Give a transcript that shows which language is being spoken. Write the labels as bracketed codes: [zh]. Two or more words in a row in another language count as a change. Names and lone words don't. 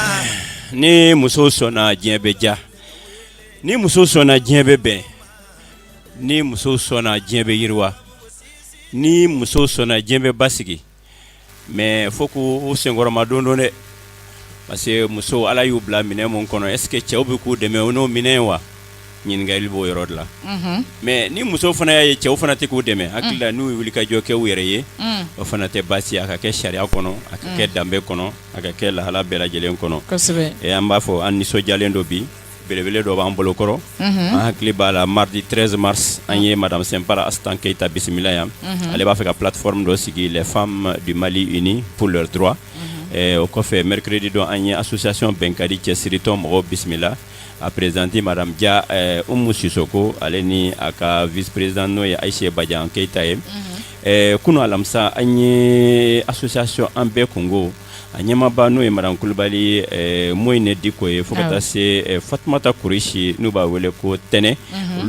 [bm] Ni muso sɔnna diɲɛ bɛ ja ni muso sɔnna diɲɛ bɛ bɛn ni muso sɔnna diɲɛ bɛ yiriwa ni muso sɔnna diɲɛ bɛ basigi [fr] mais faut [bm] k'u senkɔrɔma don dɛ [fr] parce que [bm] muso Ala y'u bila minɛn mun kɔnɔ [fr] est ce que [bm] cɛw bɛ k'u dɛmɛ o n'o minɛn wa ɲininkali b'o yɔrɔ de la mais ni muso fana y'a ye cɛw fana tɛ k'u dɛmɛ hakili la n'u ye wuli ka jɔ kɛ u yɛrɛ ye o fana tɛ baasi a ka kɛ sariya kɔnɔ a ka kɛ danbe kɔnɔ a ka kɛ lahala bɛɛ lajɛlen kɔnɔ an b'a fɔ an nisɔndiyalen dɔ bi belebele dɔ b'an bolo kɔrɔ an hakili b'a la [fr] mardi 13 mars [bm] an ye madame Sempara Astan Keita bisimila yan ale b'a fɛ ka plateforme dɔ sigi [fr] les femmes du Mali unies pour leurs droits [bm] o kɔfɛ mercredi dɔ an ye association Bɛnkadi cɛsiritɔ mɔgɔw bisimila a [fr] présenté madame [bm] Dia Oumou Sissoko ale ni a ka [fr] vice président [bm] n'o ye Aïcha Badian Keita ye kunu alamisa an ye association an bɛɛ kungo a ɲɛmaaba n'o ye madame Kulibali Moyine Diko ye fo ka taa se Fatumata Kuresi n'u b'a wele ko Tɛnɛ olu